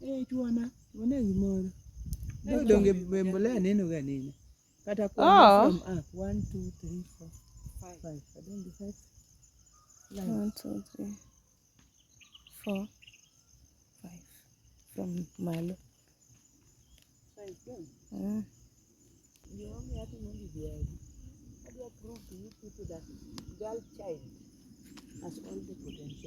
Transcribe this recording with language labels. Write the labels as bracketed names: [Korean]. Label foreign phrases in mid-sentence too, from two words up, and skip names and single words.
[Luo (Kenya and Tanzania)] Chuona gimoro. Donge mbolea neno ga neno. Kata Oh. [English] from up 1 2 3 4 5. I don't do 5. [Luo (Kenya and Tanzania)] 1 2 3 4 5 from malo. [English] 5 then. You want me to only be how do I prove to you people that girl child has all the potential?